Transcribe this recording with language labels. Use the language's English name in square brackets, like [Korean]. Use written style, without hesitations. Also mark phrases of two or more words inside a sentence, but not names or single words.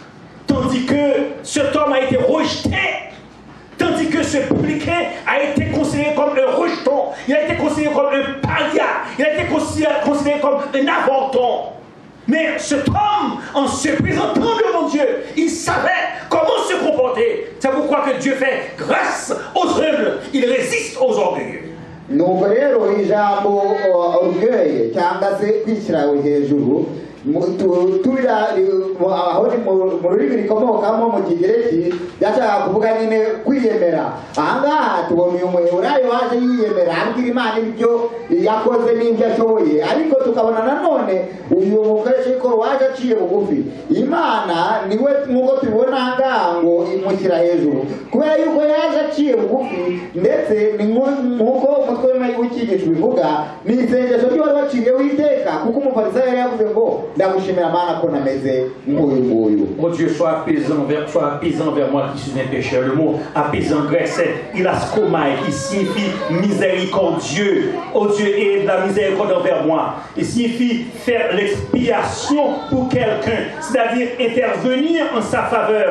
[French] Tant tandis que cet homme a été rejeté, tandis que ce publicain a été considéré comme un rejeton, il a été considéré comme un paria, il a été considéré comme un avorton. Mais cet homme, en se présentant devant Dieu, il savait comment se comporter. C'est pourquoi que Dieu fait grâce aux humbles, il résiste aux orgueilleux. [Kinyarwanda] nuko rero ijambo orgueil cyangwa se kwishyira hejuru turira aho mu rurimi rikomokamo mu kigereki yashaka kuvuga nyine kwiyemera. Ahangaha tubona uyu muheburayo waje yiyemera abwira Imana ibyo yakoze n'ibyo ashoboye, ariko tukabona nanone uyu mukristo waje aciye bugufi. Imana niwe nk'uko tubibona ahangaha ngo imushyira hejuru kubera yuko yaje aciye bugufi, ndetse ni nk'uko umutwe w'icyigisho bivuga ni isengesho ry'uwari waciriyeho iteka, kuko umufarisayo yari yavuze ngo [French] Oh Dieu, sois apaisant vers moi qui suis un pécheur. Le mot apaisant grec, c'est ilaskomai, qui signifie miséricordieux. Oh Dieu, aie de la miséricorde envers moi. Il signifie faire l'expiation pour quelqu'un, c'est-à-dire intervenir en sa faveur.